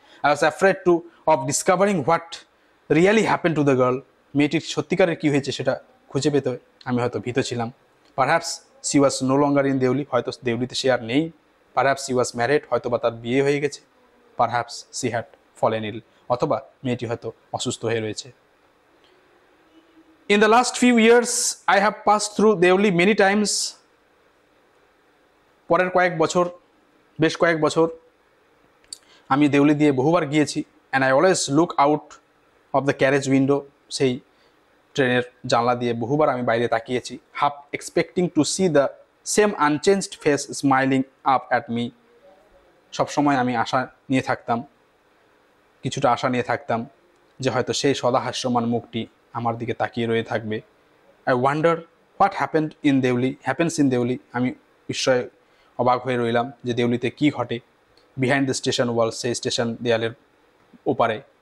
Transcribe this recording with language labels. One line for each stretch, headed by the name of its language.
English: I was afraid of discovering what really happen to the girl,
Bangla: মেয়েটির সত্যিকারের কী হয়েছে সেটা খুঁজে পেতে আমি হয়তো ভীত ছিলাম।
English: perhaps she was no longer in Deoli,
Bangla: হয়তো দেউলিতে সে আর নেই।
English: perhaps she was married,
Bangla: হয়তো বা তার বিয়ে হয়ে গেছে।
English: perhaps she had fallen ill,
Bangla: অথবা মেয়েটি হয়তো অসুস্থ হয়ে রয়েছে।
English: In the last few years, I have passed through Deoli many times.
Bangla: পরের বেশ কয়েক বছর আমি দেউলি দিয়ে বহুবার গিয়েছি।
English: and I always look out of the carriage window,
Bangla: সেই ট্রেনের জানলা দিয়ে বহুবার আমি বাইরে তাকিয়েছি,
English: half expecting to see the same unchanged face smiling up at me.
Bangla: সবসময় আমি আশা নিয়ে থাকতাম, কিছুটা আশা নিয়ে থাকতাম যে হয়তো সেই সদাহাস্যমান মুখটি আমার দিকে তাকিয়ে রয়ে থাকবে।
English: I wonder what happens in Deoli.
Bangla: আমি বিস্ময়ে অবাক হয়ে রইলাম যে দেউলিতে কী ঘটে
English: behind the station wall,
Bangla: সেই স্টেশন দেয়ালের ওপারে।